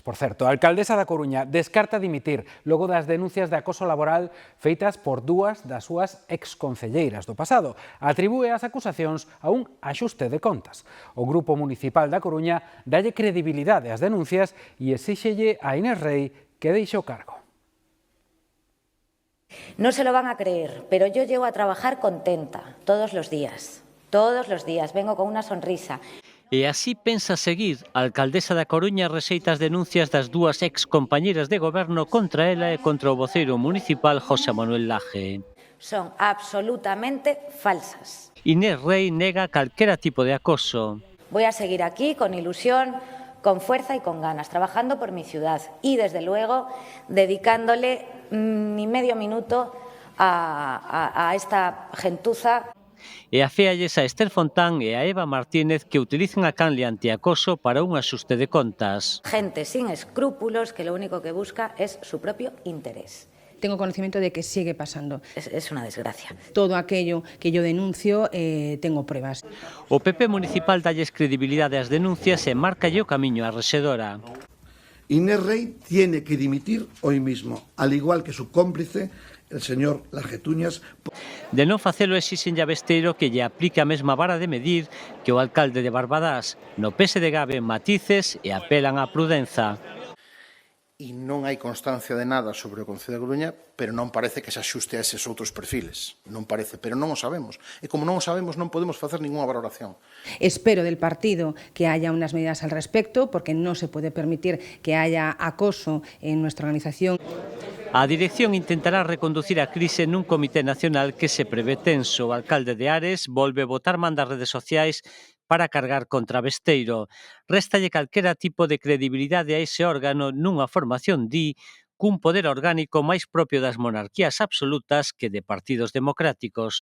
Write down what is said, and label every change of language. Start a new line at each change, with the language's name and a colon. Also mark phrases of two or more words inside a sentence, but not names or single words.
Galician: Por certo, a alcaldesa da Coruña descarta dimitir logo das denuncias de acoso laboral feitas por dúas das súas exconcelleiras do pasado. Atribúe as acusacións a un axuste de contas. O Grupo Municipal da Coruña dalle credibilidade ás denuncias e exíxelle a Inés Rei que deixe o cargo.
Spanish: No se lo van a creer, pero yo llego a trabajar contenta todos los días, vengo con una sonrisa.
Galician: E así pensa seguir. A alcaldesa da Coruña rexeita as denuncias das dúas excompañeiras de goberno contra ela e contra o voceiro municipal José Manuel Laje. Son absolutamente falsas. Inés Rei nega calquera tipo de acoso.
Spanish: Voy a seguir aquí con ilusión, con fuerza y con ganas, trabajando por mi ciudad y, desde luego, dedicándole ni medio minuto a esta gentuza.
Galician: E aféalles a Esther Fontán e a Eva Martínez que utilizan a canle antiacoso para un axuste de contas.
Spanish: Gente sin escrúpulos que lo único que busca es su propio interés. Tengo conocimiento de que sigue pasando. Es una desgracia. Todo aquello que yo denuncio, tengo pruebas.
Galician: O PP municipal dalles credibilidade ás denuncias e marcalle o camiño á rexedora.
Spanish: Inés Rei tiene que dimitir hoy mismo, al igual que su cómplice, el señor Lajetuñas.
Galician: De non facelo exixen a Besteiro que lle aplique a mesma vara de medir que o alcalde de Barbadás. No PSDG ven matices e apelan á prudenza. E non hai constancia de nada sobre o Concello de Coruña, pero non parece que se axuste a eses outros perfiles. Non parece, pero non o sabemos. E como non o sabemos, non podemos facer ninguna valoración.
Spanish: Espero del partido que haya unas medidas al respecto, porque no se puede permitir que haya acoso en nuestra organización.
Galician: A dirección intentará reconducir a crise nun comité nacional que se prevé tenso. O alcalde de Ares volve botar man das redes sociais para cargar contra Besteiro. Réstalle calquera tipo de credibilidade a ese órgano nunha formación, cun poder orgánico máis propio das monarquías absolutas que de partidos democráticos.